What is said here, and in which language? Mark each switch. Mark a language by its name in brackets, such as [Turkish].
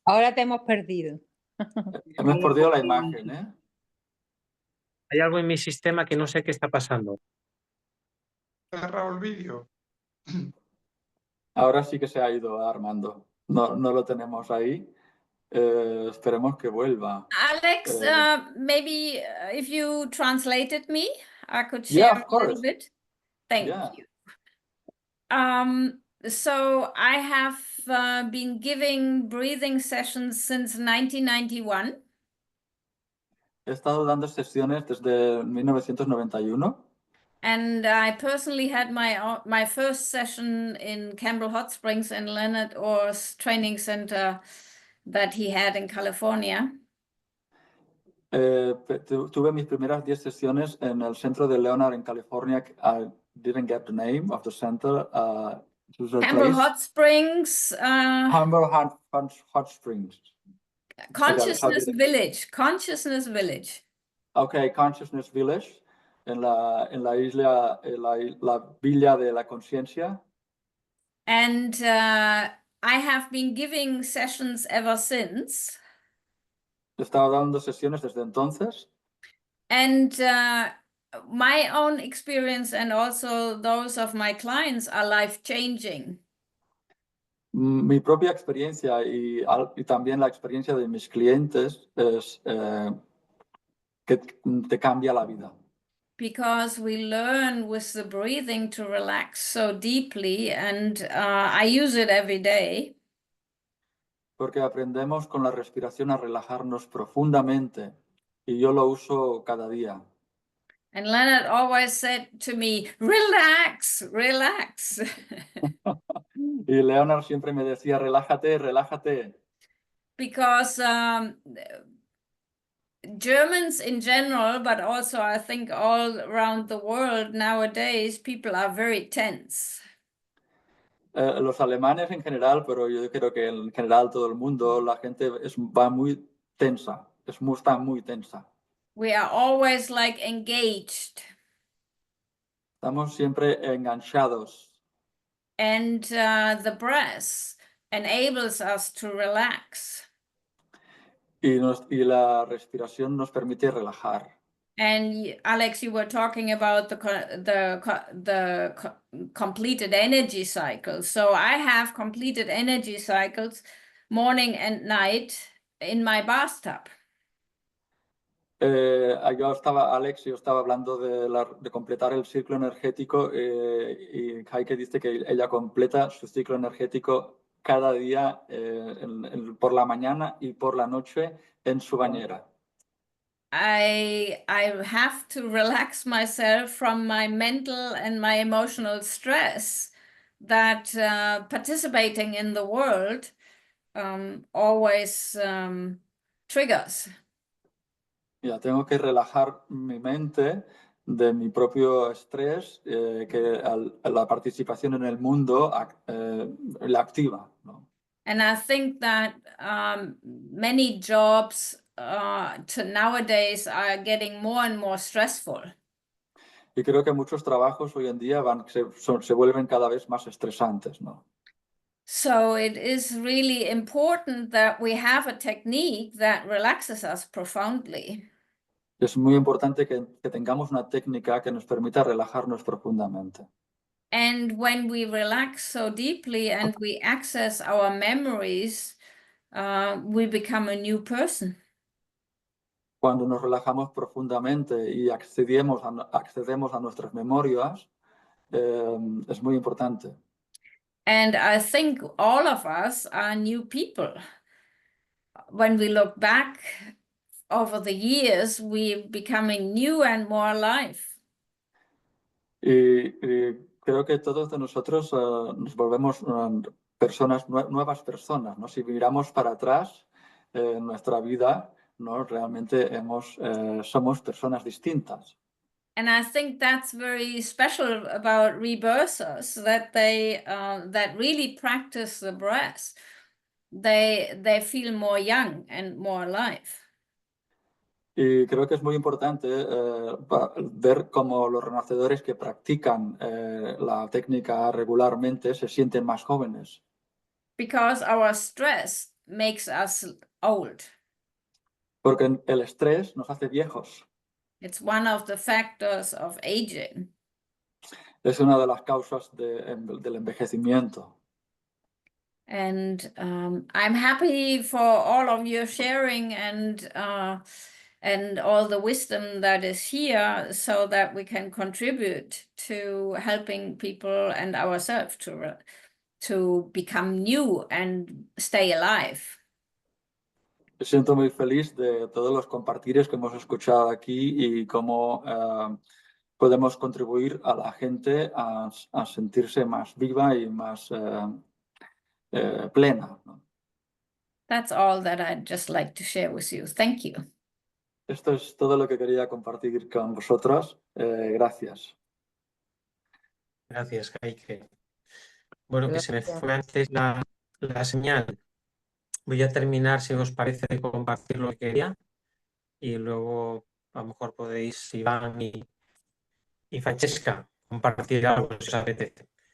[Spanish] Ahora te hemos perdido. Hemos perdido la imagen, ¿eh? hay algo en mi sistema que no sé qué está pasando. Cerrado el vídeo. Ahora sí que se ha ido Armando. No lo tenemos ahí. Esperemos que vuelva. [English] Alex, maybe if you translated me, I could Yeah, of a little course. bit. Thank Yeah. you. So I have been giving breathing sessions since 1991. [Spanish] He estado dando sesiones desde 1991. [English] And I personally had my first session in Campbell Hot Springs in Leonard Orr's training center that he had in California. [Spanish] Tuve mis primeras 10 sesiones en el centro de Leonard en California. [English] I didn't get the name of the center. Campbell Hot Springs. Campbell Hot Springs. Consciousness Village. Consciousness Village. Okay, Consciousness Village. [Spanish] En la isla, la Villa de la Conciencia. [English] And I have been giving sessions ever since. [Spanish] He estado dando sesiones desde entonces. [English] And my own experience and also those of my clients are life-changing. [Spanish] Mi propia experiencia y también la experiencia de mis clientes es que te cambia la vida. [English] Because we learn with the breathing to relax so deeply, and I use it every day. [Spanish] Porque aprendemos con la respiración a relajarnos profundamente y yo lo uso cada día. [English] And Leonard always said to me, relax, relax. [Spanish] Y Leonard siempre me decía, relájate, relájate. [English] Because Germans in general, but also I think all around the world nowadays, people are very tense. [Spanish] Los alemanes en general, pero yo creo que en general todo el mundo, la gente va muy tensa, está muy tensa. [English] We are always like engaged. [Spanish] Estamos siempre enganchados. [English] And the breath enables us to relax. [Spanish] Y la respiración nos permite relajar. [English] And Alex, you were talking about the completed energy cycles. So I have completed energy cycles morning and night in my bathtub. [Spanish] Yo estaba hablando de completar el ciclo energético y Heike dice que ella completa su ciclo energético cada día por la mañana y por la noche en su bañera. [English] I have to relax myself from my mental and my emotional stress that participating in the world always triggers. [Spanish] Ya tengo que relajar mi mente de mi propio estrés que la participación en el mundo la activa, ¿no? [English] And I think that many jobs nowadays are getting more and more stressful. [Spanish] Y creo que muchos trabajos hoy en día se vuelven cada vez más estresantes, ¿no? [English] So it is really important that we have a technique that relaxes us profoundly. [Spanish] Es muy importante que tengamos una técnica que nos permita relajarnos profundamente. [English] And when we relax so deeply and we access our memories, we become a new person. [Spanish] Cuando nos relajamos profundamente y accedemos a nuestras memorias, es muy importante. [English] And I think all of us are new people. when we look back over the years, we're becoming new and more alive. [Spanish] Y creo que todos de nosotros nos volvemos personas, nuevas personas, ¿no? Si miramos para atrás en nuestra vida, ¿no? Realmente somos personas distintas. [English] And I think that's very special about rebirthers, that they that really practice the breath. They feel more young and more alive. [Spanish] Y creo que es muy importante ver cómo los renacedores que practican la técnica regularmente se sienten más jóvenes. [English] Because our stress makes us old. [Spanish] Porque el estrés nos hace viejos. [English] It's one of the factors of aging. [Spanish] Es una de las causas del envejecimiento. [English] And I'm happy for all of your sharing and all the wisdom that is here, so that we can contribute to helping people and ourselves to become new and stay alive. [Spanish] Me siento muy feliz de todos los compartires que hemos escuchado aquí y cómo podemos contribuir a la gente a sentirse más viva y más plena, ¿no? [English] That's all that I'd just like to share with you. Thank you. [Spanish] Esto es todo lo que quería compartir con vosotros. Gracias. Gracias, Heike. Bueno, que se me fue antes la señal. Voy a terminar, si os parece, de compartir lo que quería y luego a lo mejor podéis, Iván y Francesca, compartir algo si os apetece.